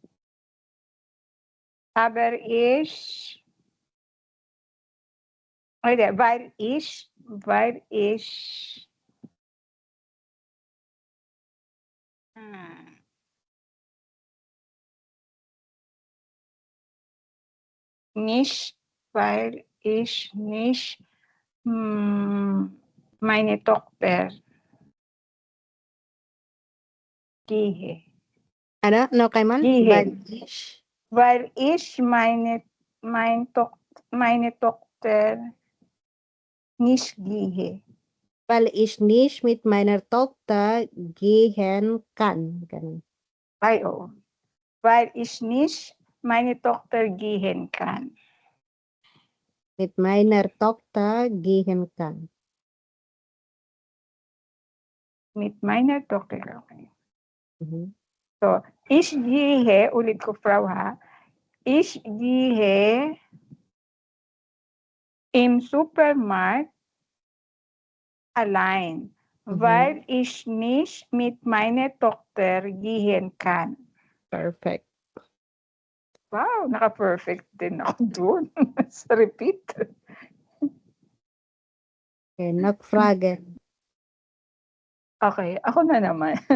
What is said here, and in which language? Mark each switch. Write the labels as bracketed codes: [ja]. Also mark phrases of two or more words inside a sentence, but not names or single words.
[de] Aber weil ich nicht meine Tochter gehe. [tl] Ano? No, Kaiman? [de] Gehe. Weil ich meine Tochter nicht gehe. Weil ich nicht mit meiner Tochter gehen kann. [tl] Ganun. [de] Weil ich nicht meine Tochter gehen kann. Mit meiner Tochter gehen kann. Mit meiner Tochter, okay. Mhm. So, ich gehe, [tl] ulit ko, Frau, ha? [de] Ich gehe im Supermarkt allein, weil ich nicht mit meiner Tochter gehen kann. [en] Perfect. [tl] Wow, naka-perfect din ako doon. Sa repeat. Okay, nagfragen. Okay, ako na naman.